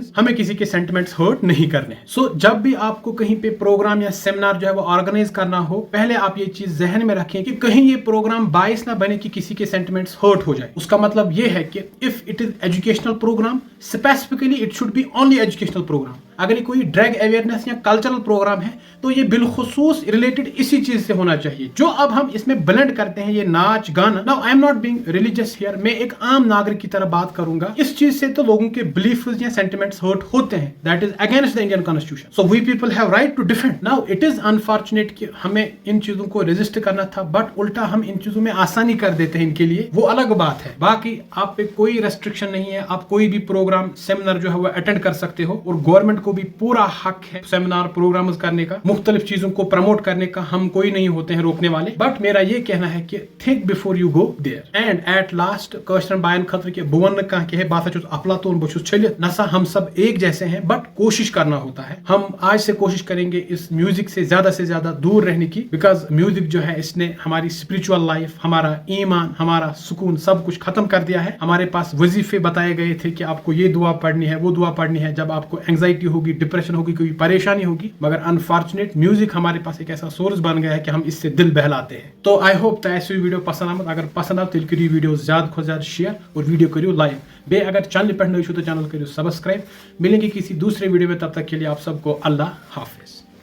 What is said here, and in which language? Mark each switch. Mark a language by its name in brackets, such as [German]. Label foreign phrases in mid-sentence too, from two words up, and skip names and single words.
[Hindi] हमें किसी के [English] sentiments hurt [Hindi] नहीं करने हैं। सो जब भी आपको कहीं पे प्रोग्राम या सेमिनार जो है वो ऑर्गेनाइज करना हो, पहले आप ये चीज जहन में रखें कि कहीं ये [English] program bias [Hindi] ना बने कि किसी के [English] sentiments hurt [Hindi] हो जाए। उसका मतलब ये है कि [English] if it is educational program, specifically it should be only educational program. [Hindi] अगर ये कोई [English] drug awareness [Hindi] या [English] cultural program [Hindi] है तो ये बिलखुसूस रिलेटेड इसी चीज से होना चाहिए। जो अब हम इसमें ब्लेंड करते हैं, ये नाच गाना, [English] Now I am not being religious here, [Hindi] मैं एक आम नागरिक की तरह बात करूंगा। इस चीज से तो लोगों के बिलीफ्स या [English] sentiments hurt [Hindi] होते हैं, [English] That is against the Indian Constitution. So we people have right to defend. Now it is unfortunate [Hindi] कि हमें इन चीजों को रेजिस्ट करना था, बट उल्टा हम इन चीजों में आसानी कर देते हैं इनके लिए, वो अलग बात है। बाकी आप पे कोई रेस्ट्रिक्शन नहीं है, आप कोई भी प्रोग्राम सेमिनार जो है वो अटेंड कर सकते हो, और गवर्नमेंट को भी पूरा हक है [English] seminar programs [Hindi] करने का, मुख्तलिफ चीजों को प्रमोट करने का। हम कोई नहीं होते हैं रोकने वाले, बट मेरा ये कहना है कि [English] think before you go there. And at last [Kashmiri] कश्मीर बायन खतर के बुवन कह के बात अफलातून बहुत छलित नसा, [Hindi] हम सब एक जैसे हैं, बट कोशिश करना होता है। हम आज से कोशिश करेंगे इस म्यूजिक से ज्यादा दूर रहने की, बिकॉज म्यूजिक जो है इसने हमारी [English] spiritual life, [Hindi] हमारा ईमान, हमारा सुकून सब कुछ खत्म कर दिया है। हमारे पास वजीफे बताए गए थे कि आपको ये दुआ पढ़नी है, वो दुआ पढ़नी है जब आपको एंग्जाइटी होगी, डिप्रेशन होगी, कोई परेशानी होगी, मगर [English] unfortunate music [Hindi] हमारे पास एक ऐसा सोर्स बन गया है कि हम इससे दिल बहलाते हैं। [Kashmiri] तो [English] I hope [Kashmiri] ऐसी वीडियो पसंद आमत, अगर पसंद आव तेल करियो वीडियो ज्यादा खुद ज्यादा शेयर और वीडियो करियो लाइक। बे अगर चैनल पे नए तो चैनल करियो सब्सक्राइब। [Hindi] मिलेंगे किसी दूसरे वीडियो में, तब तक के लिए आप सबको अल्लाह हाफिज।